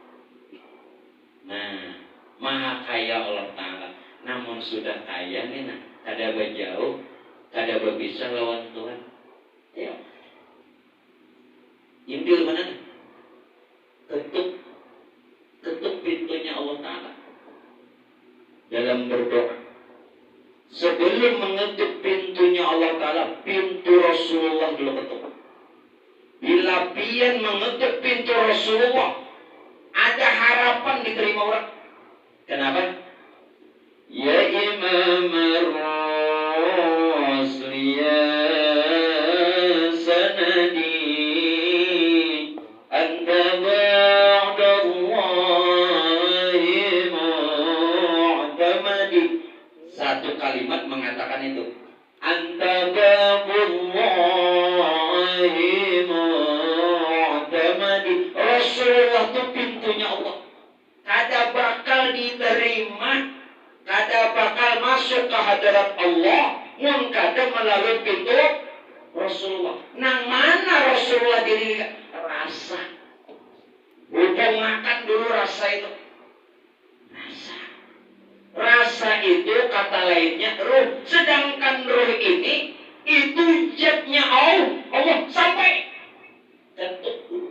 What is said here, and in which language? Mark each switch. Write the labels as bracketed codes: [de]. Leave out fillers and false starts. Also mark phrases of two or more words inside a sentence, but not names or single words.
[id] Nah, maha kaya Allah Ta'ala. [bjn] Namun sudah kaya nih, kada berjauh, kada berbisa lawan Tuhan. [id] Ya. Intil mana? Ketuk pintunya Allah Ta'ala. Dalam berdoa. Sebelum mengetuk pintunya Allah Ta'ala, pintu Rasulullah dulu ketuk. Bila pian mengetuk pintu Rasulullah, ada harapan diterima orang. Kenapa? [ar] Ya Imam ar-Rasli ya sanadi anta ba'dallahi mu'tamadi. [id] Satu kalimat mengatakan itu. [ar] Anta babullahi mu'tamadi. [bjn] Rasulullah itu pintunya Allah. Kada bakal diterima, kada bakal masuk ke hadirat Allah mun kada melalui pintu Rasulullah. Nang mana Rasulullah diri rasa. [id] Udah makan dulu rasa itu. Rasa itu kata lainnya ruh. Sedangkan ruh ini itu zatnya Allah sampai ketuk dulu.